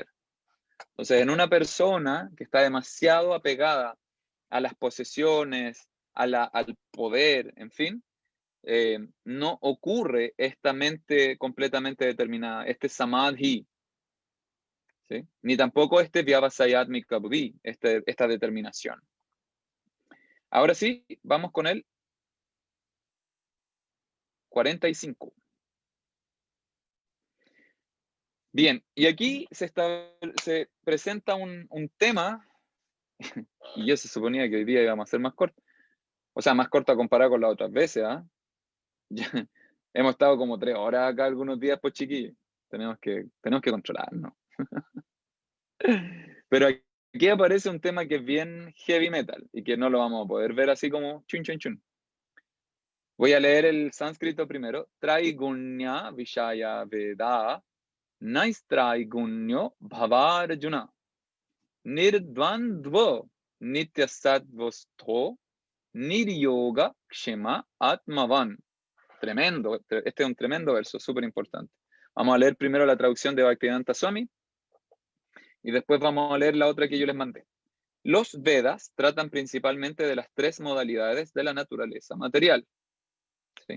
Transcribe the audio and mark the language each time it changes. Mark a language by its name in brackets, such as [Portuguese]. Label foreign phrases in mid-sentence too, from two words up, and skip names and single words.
[Spanish] Entonces, en una persona que está demasiado apegada a las posesiones, al poder, en fin, no ocurre esta mente completamente determinada, este samadhi, ¿sí? Ni tampoco este [Sanskrit] vyavasayatmika buddhi, [Spanish] esta determinación. Ahora sí, vamos con el 45. Bien, y aquí se presenta un tema, y yo se suponía que hoy día íbamos a ser más corto, o sea, más corto comparado con las otras veces, hemos estado como 3 horas acá algunos días, pues chiquillos, tenemos que controlarnos. Pero aquí aparece un tema que es bien [English] heavy metal, [Spanish] y que no lo vamos a poder ver así como chun chun chun. Voy a leer el sánscrito primero. [Sanskrit] Traigunya Vishaya Veda Naistraiguño Bhavarjuna Nirdvandvo Nityasatvostho Niryoga Kshema Atmavan. [Spanish] Tremendo, este es un tremendo verso, súper importante. Vamos a leer primero la traducción de Bhaktivedanta Swami y después vamos a leer la otra que yo les mandé. Los Vedas tratan principalmente de las 3 modalidades de la naturaleza material. ¿Sí?